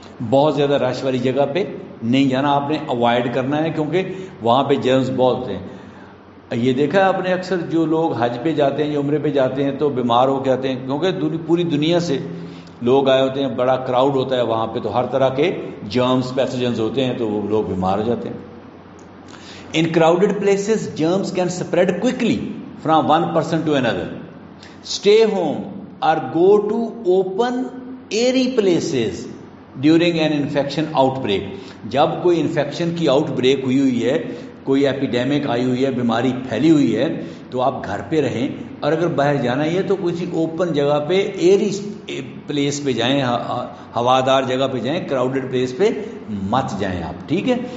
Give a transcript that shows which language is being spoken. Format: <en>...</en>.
<ur>بہت زیادہ رش والی جگہ پہ نہیں جانا، آپ نے اوائڈ کرنا ہے، کیونکہ وہاں پہ جرمز بہت ہوتے ہیں. یہ دیکھا ہے آپ نے اکثر جو لوگ حج پہ جاتے ہیں یا عمرے پہ جاتے ہیں تو بیمار ہو کے آتے ہیں، کیونکہ پوری دنیا سے لوگ آئے ہوتے ہیں، بڑا کراؤڈ ہوتا ہے وہاں پہ، تو ہر طرح کے جرمز پیتھوجنز ہوتے ہیں، تو وہ لوگ بیمار ہو جاتے ہیں.</ur> <en>In crowded places, germs can spread quickly from one person to another. Stay home or go to open, airy places during an infection outbreak.</en> <ur>جب کوئی انفیکشن کی آؤٹ بریک ہوئی ہے، کوئی ایپیڈیمک آئی ہوئی ہے، بیماری پھیلی ہوئی ہے، تو آپ گھر پہ رہیں، اور اگر باہر جانا ہی ہے تو کسی اوپن جگہ پہ، ایری پلیس پہ جائیں، ہوادار جگہ پہ جائیں، کراؤڈڈ پلیس پہ مت جائیں آپ. ٹھیک ہے.</ur>